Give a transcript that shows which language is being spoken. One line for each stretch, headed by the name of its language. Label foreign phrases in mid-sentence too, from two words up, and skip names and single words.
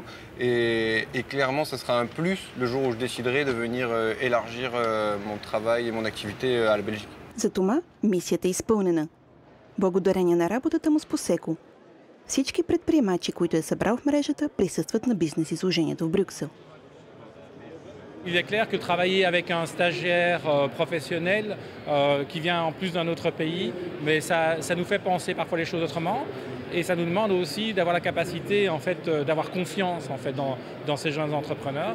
French: Et clairement, ça sera un plus le jour où je déciderai de venir élargir mon travail et mon activité à la Belgique.
Bulgarian: За това мисията е изпълнена. Благодарение на работата му с Poseco. Всички предприемачи, които е събрал в мрежата, присъстват на бизнес изложението в Брюксел.
French: Il est clair que travailler avec un stagiaire professionnel qui vient en plus d'un autre pays, mais ça nous fait penser parfois les choses autrement et ça nous demande aussi d'avoir la capacité en fait d'avoir confiance en fait dans ces jeunes entrepreneurs.